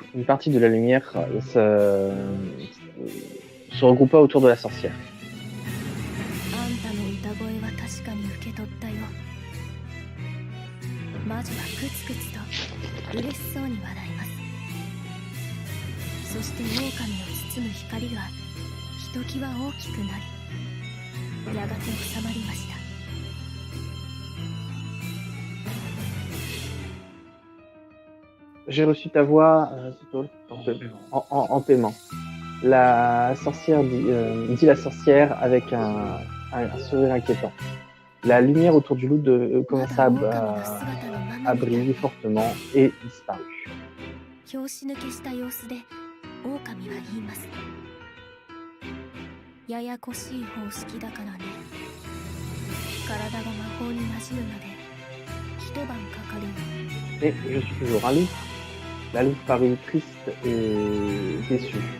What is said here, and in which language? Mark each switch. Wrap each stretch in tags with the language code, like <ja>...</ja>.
<fr>Une partie de la lumière se regroupa autour de la sorcière.</fr> <ja>あんたの歌声は確かに受け取ったよ。魔女はクツクツと嬉しそうに笑います。そして狼を包む光がひときわ大きくなり、やがて収まりました。</ja> <fr>J'ai reçu ta voix en paiement. La sorcière dit la sorcière avec un sourire inquiétant. La lumière autour du loup commença à briller fortement et disparut.</fr> <ja>拍子抜けした様子で狼は言います。ややこしい方式だからね。体が魔法に馴染むまで一晩かかるよ。</ja> <fr>Et je suis toujours un loup. La louve parut triste et déçue.</fr>